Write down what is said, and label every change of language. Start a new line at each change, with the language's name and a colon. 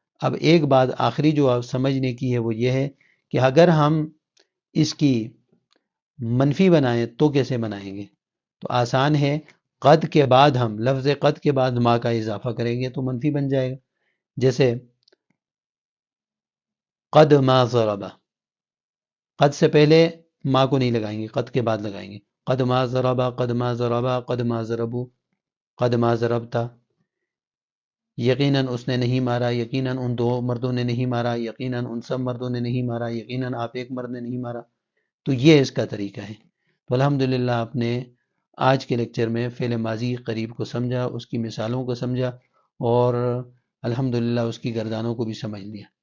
Urdu: اب ایک بات آخری جو آپ سمجھنے کی ہے وہ یہ ہے کہ اگر ہم اس کی منفی بنائیں تو کیسے بنائیں گے؟ تو آسان ہے، قد کے بعد ہم لفظ قد کے بعد ما کا اضافہ کریں گے تو منفی بن جائے گا. جیسے
Arabic: قد ما ضرب،
Urdu: قد سے پہلے ما کو نہیں لگائیں گے، قد کے بعد لگائیں گے.
Arabic: قد ما ضرب، قد ما ضرب، قد ما ضربوا، قد ما ضربتا.
Urdu: یقیناً اس نے نہیں مارا، یقیناً ان دو مردوں نے نہیں مارا، یقیناً ان سب مردوں نے نہیں مارا، یقیناً آپ ایک مرد نے نہیں مارا. تو یہ اس کا طریقہ ہے. تو الحمدللہ آپ نے آج کے لیکچر میں فعل ماضی قریب کو سمجھا، اس کی مثالوں کو سمجھا، اور الحمدللہ اس کی گردانوں کو بھی سمجھ لیا.